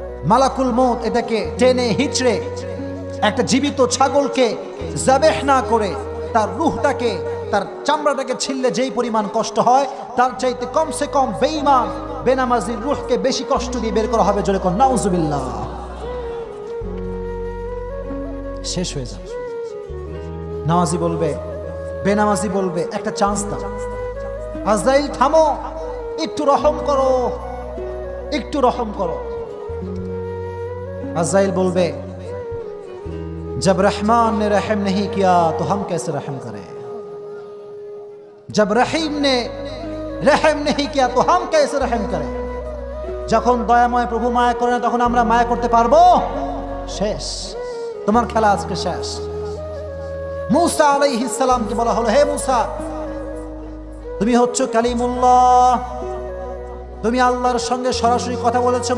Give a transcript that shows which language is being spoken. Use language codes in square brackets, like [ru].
[bn] মালাকুল মউত এটাকে টেনে হিচড়ে একটা জীবিত ছাগলকে যাবেহ না করে তার রূহটাকে, তার চামড়াটাকে ছিললে যেই পরিমাণ কষ্ট হয়, তার চাইতে কমসে কম বেঈমান বেনামাজির রূহকে বেশি কষ্ট দিয়ে বের করা হবে। জোরে কোন নাউজুবিল্লাহ। শেষ হয়ে যাবে। নামাজি বলবে, বেনামাজি বলবে, একটা চান্স দাও। আজরাইল থামো, একটু রহম করো, একটু রহম করো। আজরাইল বলবে, [hi] जब रहमान ने रहम नहीं किया तो हम कैसे रहम करें, जब रहीम ने रहम नहीं किया तो हम कैसे रहम करें। [bn] যখন দয়াময় প্রভু মায়া করে না, তখন আমরা মায়া করতে পারবো? শেষ, তোমার খেলা আজকে শেষ। মূসা আলাইহিস সালামকে বলা হলো, হে মূসা, তুমি হচ্ছ কালিমুল্লাহ, তুমি আল্লাহর সঙ্গে সরাসরি কথা বলেছো।